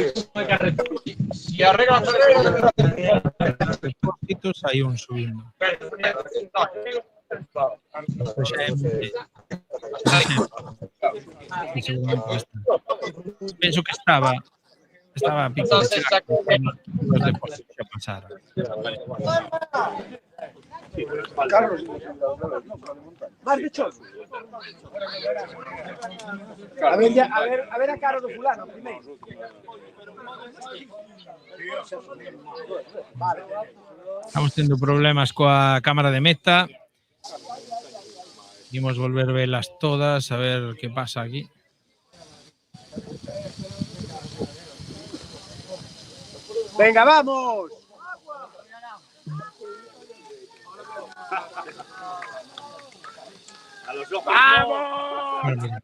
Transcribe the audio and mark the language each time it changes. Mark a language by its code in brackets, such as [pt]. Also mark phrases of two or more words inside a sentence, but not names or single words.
[gl] Hay un subindo. Penso que estaba a pico de chegar os depósitos xa pasara. Carlos, vas de choco. A ver a cara do fulano primeiro. Estamos tendo problemas coa cámara de Meta. Imos volver velas todas, a ver que pasa aquí. [es] Venga, vamos. A los ojos. ¡Vamos!